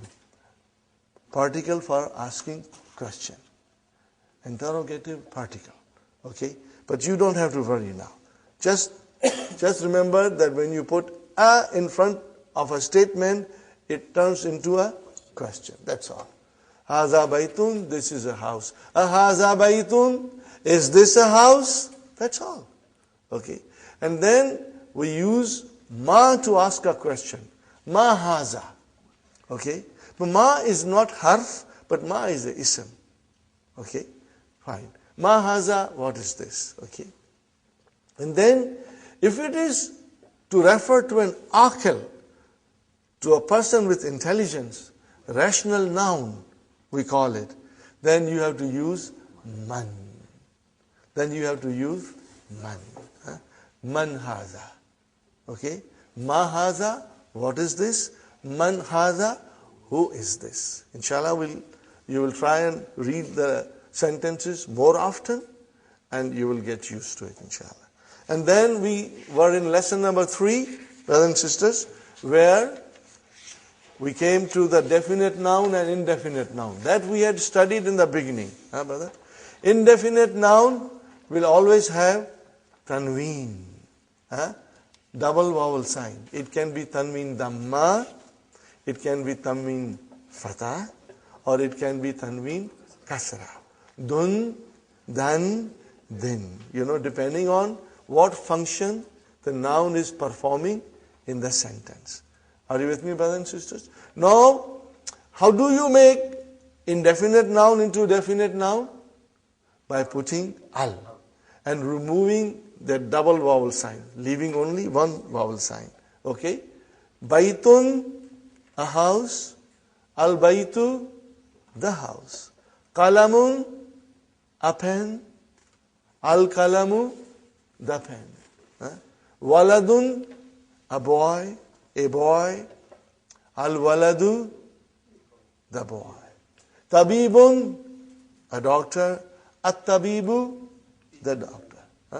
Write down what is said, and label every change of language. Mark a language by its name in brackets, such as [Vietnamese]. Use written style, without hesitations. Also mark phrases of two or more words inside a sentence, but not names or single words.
[English] Particle for asking question. Interrogative particle. Okay? But you don't have to worry now. Just remember that when you put a in front of a statement, it turns into a question. That's all. [Arabic] هذا بيتٌ, [English] this is a house. [Arabic] هذا بيتٌ, [English] Is this a house? That's all. Okay. And then we use ma to ask a question. [Arabic] ما هذا. Okay. [English] But ma is not harf, but ma is a ism. Okay. Fine. [Arabic] ما هذا, [English] what is this? Okay. And then, if it is to refer to an aqil, to a person with intelligence, rational noun, we call it, then you have to use man. Then you have to use man. [Arabic] من هذا. Okay? Ma haza, [English] what is this? [Arabic] من هذا, [English] who is this? Inshallah, you will try and read the sentences more often, and you will get used to it, inshallah. And then we were in lesson number 3, brothers and sisters, where we came to the definite noun and indefinite noun. That we had studied in the beginning. Huh, brother? Indefinite noun will always have tanween. Double vowel sign. It can be tanween dhamma, it can be tanween fatah, or it can be tanween kasra. Dun, dan, din. Depending on what function the noun is performing in the sentence. Are you with me, brothers and sisters? Now, how do you make indefinite noun into definite noun? By putting al and removing the double vowel sign, leaving only one vowel sign. Okay? Baitun, a house. Al-baitu, the house. Qalamun, a pen. Al-qalamu, the pen. Waladun, a boy. Al-waladu, the boy. Tabibun, a doctor. At-tabibu, the doctor.